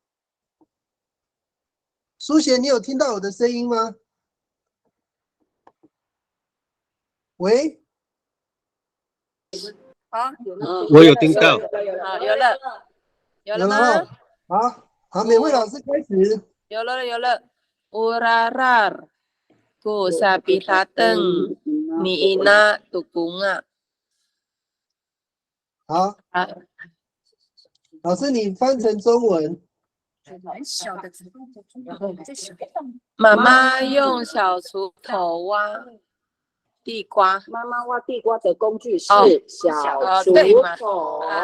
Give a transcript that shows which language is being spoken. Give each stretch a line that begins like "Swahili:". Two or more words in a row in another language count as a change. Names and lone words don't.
Chinese: 苏贤，你有听到我的声音吗？喂？好，我有听到。好，有了吗？好，美慧老师开始。有了。
Amis: Urarar ku sapi tateng ni ina tukunga。
Chinese: 好，老师你翻成中文。妈妈用小锄头挖地瓜。妈妈挖地瓜的工具是小锄头。